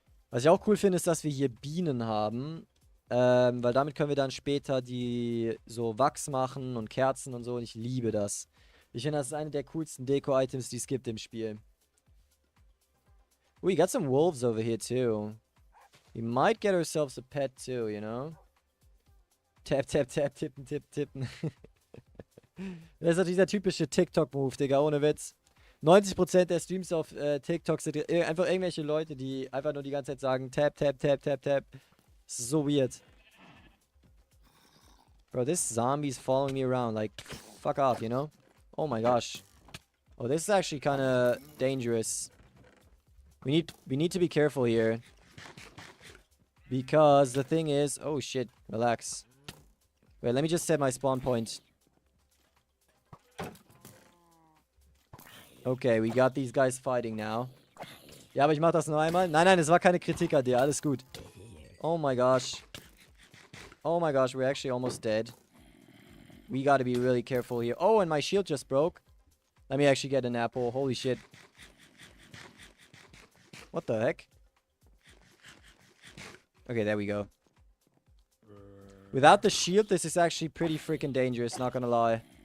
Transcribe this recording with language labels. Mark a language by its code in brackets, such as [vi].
[de] Was ich auch cool finde, ist, dass wir hier Bienen haben. Weil damit können wir dann später die so Wachs machen und Kerzen und so. Und ich liebe das. Ich finde, das ist eine der coolsten Deko-Items, die es gibt im Spiel. [en] We got some wolves over here too. We might get ourselves a pet too, you know? Tap, tap, tap, [de] tippen, tippen, tippen. Das ist doch dieser typische TikTok-Move, Digga, ohne Witz. 90% der Streams auf TikTok sind einfach irgendwelche Leute, die einfach nur die ganze Zeit sagen, tap, tap, tap, tap, tap. Das ist so weird. [en] Bro, this zombie's following me around, like, fuck off, you know? Oh my gosh. Oh, this is actually kind of dangerous. We need to be careful here. Because the thing is... Oh, shit. Relax. Wait, let me just set my spawn point. Okay, we got these guys fighting now. [de] Ja, aber ich mach das nur einmal. Nein, nein, es war keine Kritik an dir. Alles gut. [en] Oh my gosh. Oh my gosh, we're actually almost dead. We gotta be really careful here. Oh, and my shield just broke. Let me actually get an apple. Holy shit. What the heck? Okay, there we go. Without the shield, this is actually pretty freaking dangerous, not gonna lie.